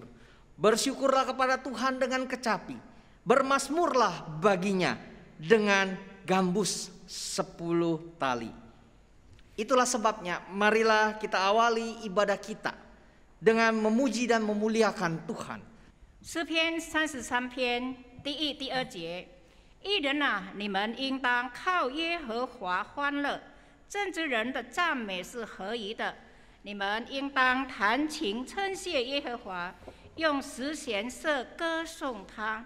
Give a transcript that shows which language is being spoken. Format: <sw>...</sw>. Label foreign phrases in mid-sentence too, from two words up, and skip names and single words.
<id>Bersyukurlah kepada Tuhan dengan kecapi, bermazmurlah baginya dengan gambus 10 tali. Itulah sebabnya marilah kita awali ibadah kita dengan memuji dan memuliakan Tuhan.</id> <zh>诗篇33篇第1、第2节，义人啊，你们应当靠耶和华欢乐；正直人的赞美是合宜的。你们应当弹琴称谢耶和华，用十弦瑟歌颂他。</zh>